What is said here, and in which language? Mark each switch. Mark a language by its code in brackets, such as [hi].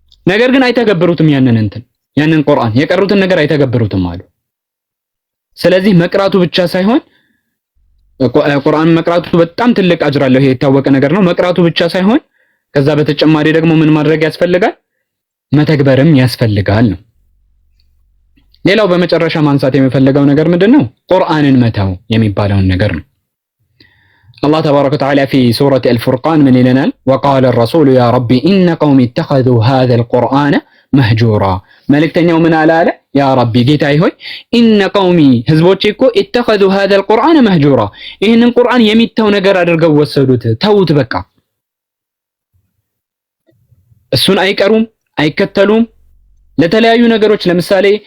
[am] ነገር ግን አይተገብሩትም ያንን ቁርአን የቀሩትን ነገር አይተገብሩትም አሉ። ስለዚህ መቅራቱ ብቻ ሳይሆን ቁርአን መቅራቱ በጣም ትልቅ አጅር አለው። ይሄ የታወቀ ነገር ነው። መቅራቱ ብቻ ሳይሆን ከዛ በተጨማሪ ደግሞ ምን ማድረግ ያስፈልጋል? መተግበርም ያስፈልጋል ነው። ሌላው በመጨረሻ ማንሳት የሚፈልገው ነገር ምንድነው? ቁርአንን መተው የሚባለውን ነገር ነው። አላህ ተባረከ ወተዓላ [ar] في سورة الفرقان [am] ምን ይለናል? [ar] وقال الرسول يا ربي إن قوم اتخذوا هذا القرآن مهجورا [am] መልእክተኛው ምን አለ? ያ ረቢ ጌታዬ ሆይ ኢነ ቀውሚ ህዝቦቼ እኮ [ar] اتخذوا هذا القرآن مهجورا [am] ይህንን ቁርአን የሚተው ነገር አድርገው ወሰዱት፣ ተውት በቃ። እሱን አይቀሩም፣ አይከተሉም። ለተለያዩ ነገሮች ለምሳሌ